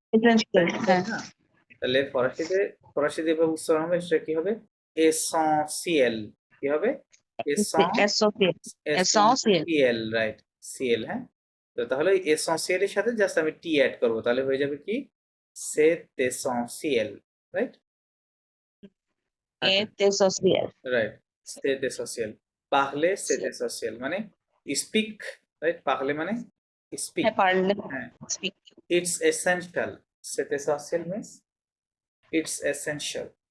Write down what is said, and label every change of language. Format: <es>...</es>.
<en>essential হ্যাঁ</en> <bn>না, তাহলে ফরাসি যেভাবে উচ্চারণ হবে সেটা কি হবে? এসেনশিয়াল কি হবে?</bn> <en>essential essential</en> <bn>essential, right? CL, হ্যাঁ। তো তাহলে এসেনশিয়ালের সাথে জাস্ট আমি টি অ্যাড করব, তাহলে হয়ে যাবে কি?</bn> <fr>c'est essentiel, রাইট?</fr> <bn>আচ্ছা,</bn> <fr>et essential রাইট, c'est essentiel। parler c'est essentiel</fr> <bn>মানে স্পিক, রাইট? parler মানে স্পিক।</bn> <fr>হ্যাঁ parle</fr> <bn>হ্যাঁ,</bn> <en>speak it's essential,</en> <fr>c'est essentiel</fr> <en>means it's essential।</en>